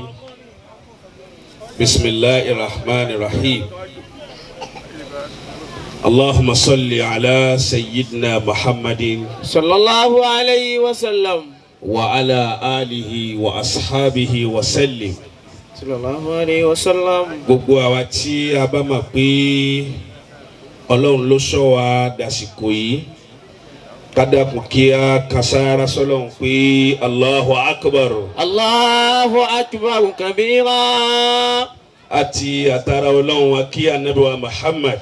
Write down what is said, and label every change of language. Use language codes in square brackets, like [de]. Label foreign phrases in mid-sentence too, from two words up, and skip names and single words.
[ar] بسم الله الرحمن الرحيم. اللهم صل على سيدنا محمد صلى الله عليه وسلم وعلى آله وأصحابه وسلم. صلى الله عليه وسلم. [yo] gbogbo àwa tí a bá mọ̀ pé Ọlọ́run ló sọ wa dàsìkò yìí ká dákun kí a kàsára sọ́lọ́run pé [ar] الله أكبر. الله أكبر كبيرا. [yo] Àti àtàrà Ọlọ́run wa kí Ànábì wa Muhammad